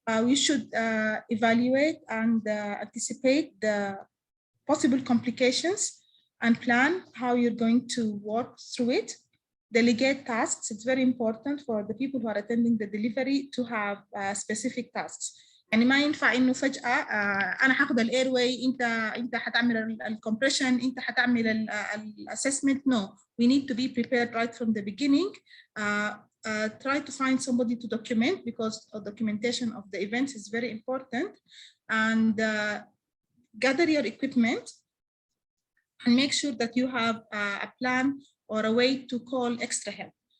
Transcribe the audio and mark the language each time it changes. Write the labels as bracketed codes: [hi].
[en] You should evaluate and anticipate the possible complications and plan how you're going to work through it. Delegate tasks. It's very important for the people who are attending the delivery to have specific tasks. [ar] يعني ما ينفع انه فجأة انا هاخد الاير واي، انت هتعمل الكompression، انت هتعمل الاسسمنت. [en] No, we need to be prepared right from the beginning. Try to find somebody to document, because documentation of the events is very important, and gather your equipment and make sure that you have a plan or a way to call extra help.